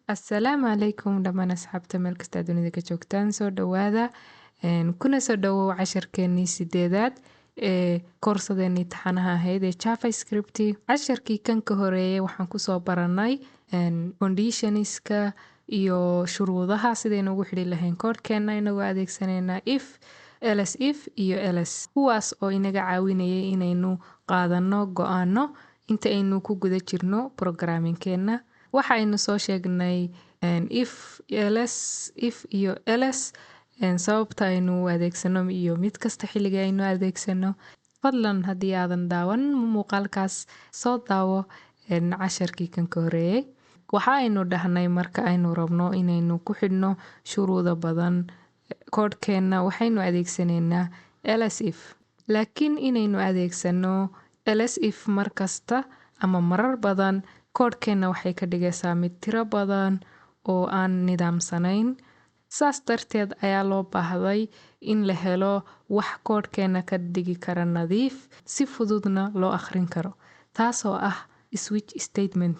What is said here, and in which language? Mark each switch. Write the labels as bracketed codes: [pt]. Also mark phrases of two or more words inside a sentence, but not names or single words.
[so] Assalaamu calaykum dhammaan asxaabta meel kasta dunida ka joogtaan soo dhawaada kuna soo dhawow casharkeenii sideedaad ee koorsadeenii taxanaha ahayd ee JavaScript. Casharkii kan ka horeeyay waxaan ku soo baranay conditionska iyo shuruudaha sidaynu ugu xidhi lahayn koodhkeena inagoo adeegsanayna [en] if, else if [so] iyo else, kuwaas oo inaga caawinayay inaynu qaadano go'aano inta aynu ku guda jirno programmingkeena. Waxaynu soo sheegnay [en] if, else, if [so] iyo else sababta aynu u adeegsano iyo mid kasta xilliga aynu adeegsano. Fadlan haddii aadan daawan muuqaalkaas soo daawo casharkii kan ka horeeyay. Waxa aynu dhahnay marka aynu rabno inaynu ku xidhno shuruudo badan koodhkeena waxaynu adeegsanaynaa [en] else if. [so] Laakiin inaynu adeegsano [en] else if [so] markasta ama marar badan koodhkeena waxay ka dhigaysaa mid tiro badan oo aan nidaamsanayn. Saas darteed ayaa loo baahday in la helo wax koodhkeena ka dhigi kara nadiif si fududna loo akhrin karo, taasoo ah [en] switch statement.